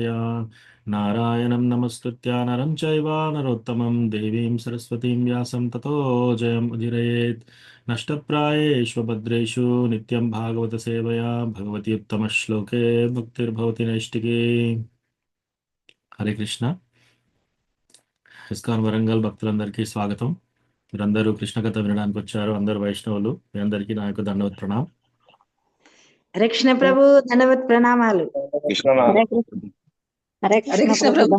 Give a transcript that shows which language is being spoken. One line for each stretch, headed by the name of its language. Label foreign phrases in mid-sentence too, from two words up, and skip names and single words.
Sanskrit: नारायणं नमस्कृत्य नरं चैव नरोत्तमं देवीं सरस्वतीं व्यासं ततो जयमुदीरयेत्। नष्टप्रायेषु भद्रेषु नित्यं भागवत सेवया भगवती उत्तमश्लोके भक्तिर्भवति नैष्टिकी।
Telugu: హరే కృష్ణ. ఇస్కాన్ వరంగల్ భక్తులందరికీ స్వాగతం. మీరందరూ కృష్ణ కథ వినడానికి వచ్చారు. అందరు వైష్ణవులు, మీ అందరికీ నా యొక్క దండవత్ ప్రణామ్. రక్షణ ప్రభు ధన్యవాద ప్రణామాలు. విశ్వనాథ్ హరే కృష్ణ హరే హరే కృష్ణ కృష్ణ ప్రభు